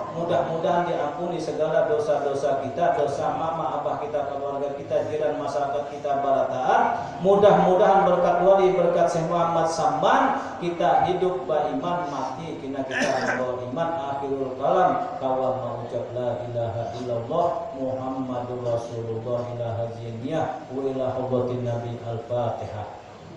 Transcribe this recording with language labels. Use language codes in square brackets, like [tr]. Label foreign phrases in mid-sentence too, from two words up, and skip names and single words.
[bjn] Mudah-mudahan diampuni segala dosa-dosa kita, dosa mama, abah kita, keluarga kita, jiran, masyarakat kita, barataan. Mudah-mudahan berkat wali, berkat Syekh Muhammad Samman, kita hidup beriman, mati kena kita beriman. [ar] آخر الكلام [bjn] kawan mengucap [ar] لا إله إلا الله محمد رسول الله إله جنية وإلى حضرة النبي الفاتحة.